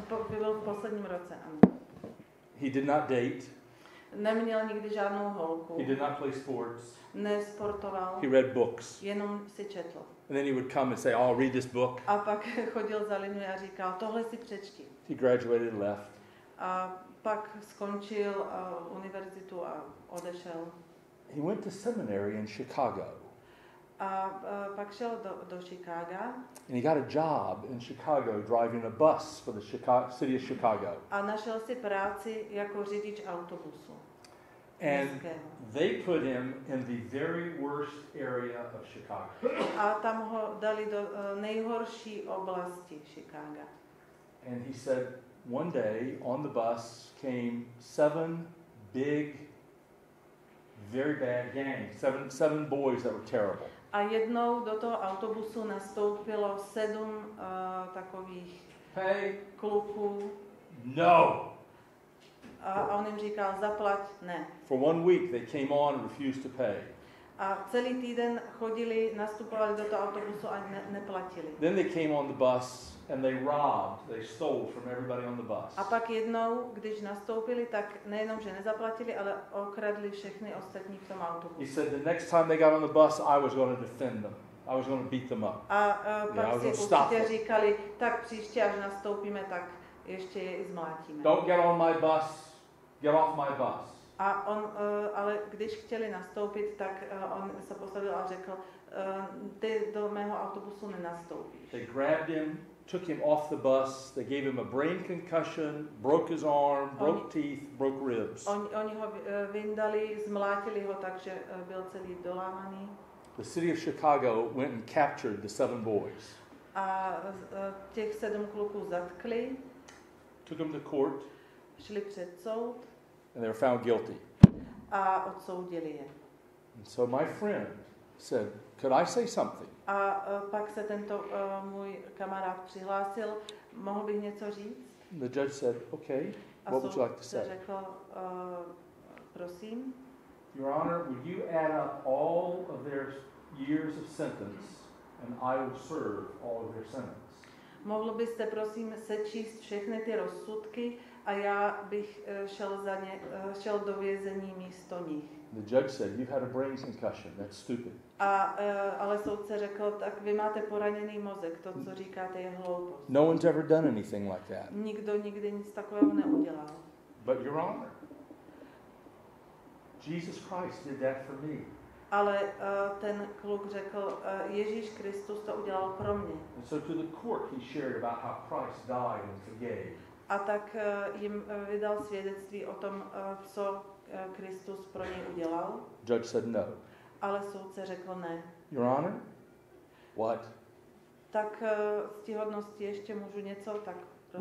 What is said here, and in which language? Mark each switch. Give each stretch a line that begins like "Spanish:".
Czech: Byl v posledním roce, ano.
English: He did not date.
Czech: Neměl nikdy žádnou holku.
English: He did not play sports.
Czech: Nesportoval.
English: He read books.
Czech: Jenom si četl.
English: And then he would come and say, "I'll read this book."
Czech: A pak chodil za Linu a říkal, tohle si přečti.
English: He graduated and left.
Czech: A pak skončil univerzitu a odešel.
English: He went to seminary in Chicago.
Czech: A pak šel do Chicaga.
English: And he got a job in Chicago driving a bus for the city of Chicago.
Czech: A našel si práci jako řidič autobusu.
English: And they put him in the very worst area of Chicago.
Czech: A tam ho dali do nejhorší oblasti Chicaga.
English: And he said, one day on the bus came 7 big, very bad gangs, seven boys that were terrible.
Czech: A jednou do toho autobusu nastoupilo 7 takových kluků.
English: No!
Czech: A on jim říkal, zaplať, ne.
English: For 1 week they came on and refused to pay.
Czech: A celý týden chodili, nastupovali do toho autobusu a neplatili.
English: Then they came on the bus and they stole from everybody on the bus.
Czech: A pak jednou, když nastoupili, tak nejenom, že nezaplatili, ale okradli všechny ostatní v tom autobusu.
English: He said the next time they got on the bus, I was going to defend them. I was going to beat them up.
Czech: A pak si určitě říkali, tak příště, až nastoupíme, tak ještě je i zmlátíme.
English: Don't get on my bus. Get off my bus.
Czech: A on, ale když chtěli nastoupit, tak on se postavil a řekl, ty do mého autobusu nenastoupíš.
English: They grabbed him, took him off the bus, they gave him a brain concussion, broke his arm, broke teeth, broke ribs.
Czech: Oni ho vyndali, zmlátili ho, takže byl celý dolámaný.
English: The city of Chicago went and captured the 7 boys.
Czech: A těch 7 kluků zatkli.
English: Took them to court.
Czech: Šli před soud.
English: And they were found guilty.
Czech: A odsoudili je.
English: And so my friend said, could I say something?
Czech: A pak se tento můj kamarád přihlásil, mohl bych něco říct?
English: The judge said, okay, what would you like to say?
Czech: Řekl, prosím.
English: Your Honor, would you add up all of their years of sentence and I will serve all of their sentence?
Czech: Mohl byste prosím sečíst všechny ty rozsudky a já bych šel do vězení místo nich.
English: The judge said, you've had a brain concussion. That's stupid.
Czech: Ale soudce řekl, tak vy máte poraněný mozek, to, co říkáte, je hloupost.
English: No one's ever done anything like that.
Czech: Nikdo nikdy nic takového neudělal.
English: But Your Honor, Jesus Christ did that for me.
Czech: Ale ten kluk řekl, Ježíš Kristus to udělal pro mě.
English: And so to the court he shared about how Christ died and forgave.
Czech: A tak jim vydal svědectví o tom, co Kristus pro něj udělal.
English: Judge said no.
Czech: Ale soudce řekl ne.
English: Your Honor, what?
Czech: Tak ctihodnosti ještě můžu něco, tak prosím.